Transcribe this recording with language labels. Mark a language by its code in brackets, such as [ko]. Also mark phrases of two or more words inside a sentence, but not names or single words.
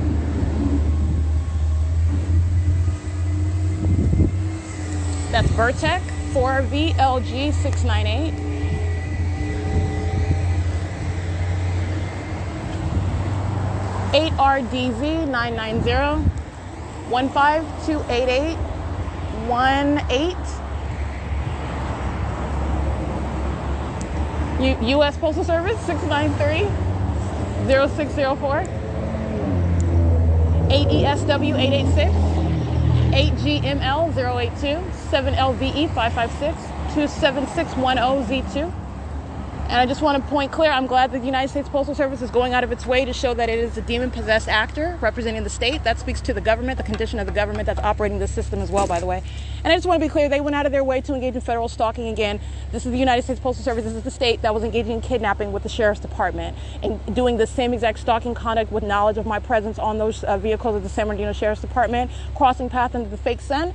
[en] that's Vertec, 4VLG 698, 8RDZ 990, 15288, 18, U.S. Postal Service 693, 0604, 8ESW 886, 8GML 082, 7LVE 556, 27610Z2. And I just want to point clear, I'm glad that the United States Postal Service is going out of its way to show that it is a demon-possessed actor representing the state. That speaks to the government, the condition of the government that's operating this system as well, by the way. And I just want to be clear, they went out of their way to engage in federal stalking again. This is the United States Postal Service. This is the state that was engaging in kidnapping with the Sheriff's Department and doing the same exact stalking conduct with knowledge of my presence on those vehicles of the San Bernardino Sheriff's Department, crossing path into the fake sun.